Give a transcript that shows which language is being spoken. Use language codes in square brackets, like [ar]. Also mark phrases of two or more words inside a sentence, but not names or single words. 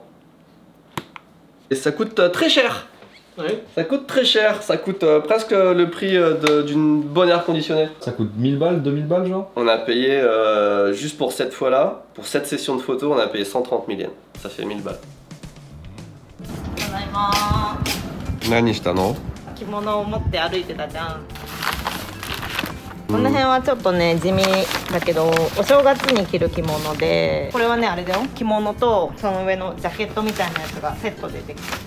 [fr] Et ça coûte très cher. Ouais. Ça coûte très cher. Ça coûte presque le prix d'une bonne air conditionnée. Ça coûte 1000 balles, 2000 balles genre? On a payé, juste pour cette fois-là, pour cette session de photos, on a payé 130 000 yens. Ça fait 1000 balles. [ja] 何したの? 着物を持って歩いてたじゃん。この辺はちょっとね地味だけどお正月に着る着物で、これはねあれだよ、着物とその上のジャケットみたいなやつがセットでできてる。